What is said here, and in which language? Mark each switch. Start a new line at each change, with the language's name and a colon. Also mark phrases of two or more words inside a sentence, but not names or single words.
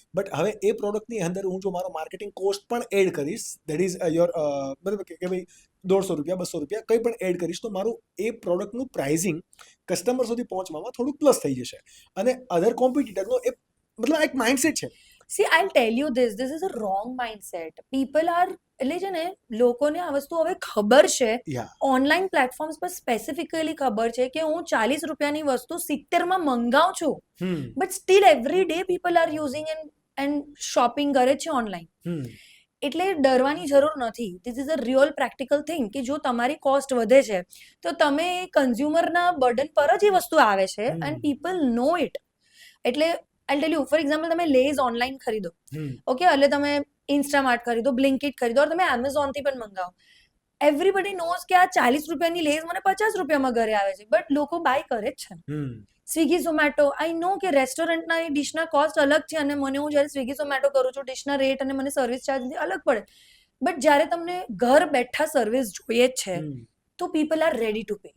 Gujarati: બટ હવે એ પ્રોડક્ટની અંદર હું જો મારો
English: marketing cost
Gujarati: પણ એડ કરીશ,
English: that is your
Gujarati: મતલબ કે ભાઈ 150 રૂપિયા 200 રૂપિયા કંઈ પણ એડ કરીશ, તો મારું એ પ્રોડક્ટનું પ્રાઇઝિંગ કસ્ટમર સુધી પહોંચવામાં થોડુંક પ્લસ થઈ જશે. અને
English: other competitor
Gujarati: એ મતલબ એક માઇન્ડસેટ છે.
English: See, I'll tell you this is a wrong mindset. People are,
Gujarati: એટલે છે ને, લોકોને આ વસ્તુ હવે ખબર છે,
English: online platforms
Gujarati: પર સ્પેસિફિકલી ખબર છે કે હું 40 રૂપિયાની વસ્તુ 70 મંગાવું છું,
English: but still every day people are using and shopping
Gujarati: કરે છે ઓનલાઈન. એટલે ડરવાની જરૂર નથી.
English: this is a real practical thing
Gujarati: કે જો તમારી કોસ્ટ વધે છે તો તમે કન્ઝ્યુમરના બર્ડન પર જ એ વસ્તુ આવે છે,
English: and people know it. એટલે I'll tell you, for example,
Gujarati: તમે લેઝ ઓનલાઈન ખરીદો, ઓકે, એટલે તમે ઇન્સ્ટામાર્ટ ખરીદો, બ્લિંકિટ ખરીદો, તમે એમેઝોનથી પણ મંગાવો.
English: everybody knows
Gujarati: કે આ 40 રૂપિયાની લેઝ મને 50 રૂપિયામાં ઘરે આવે છે, બટ લોકો બાય કરે જ છે. સ્વિગી ઝોમેટો,
English: I know
Gujarati: કે રેસ્ટોરન્ટના એ ડિશના કોસ્ટ અલગ છે, અને મને હું જ્યારે સ્વિગી ઝોમેટો કરું છું ડિશના રેટ અને મને
English: service charge
Gujarati: અલગ પડે, બટ જ્યારે તમને ઘર બેઠા સર્વિસ જોઈએ જ છે તો
English: people are ready to pay.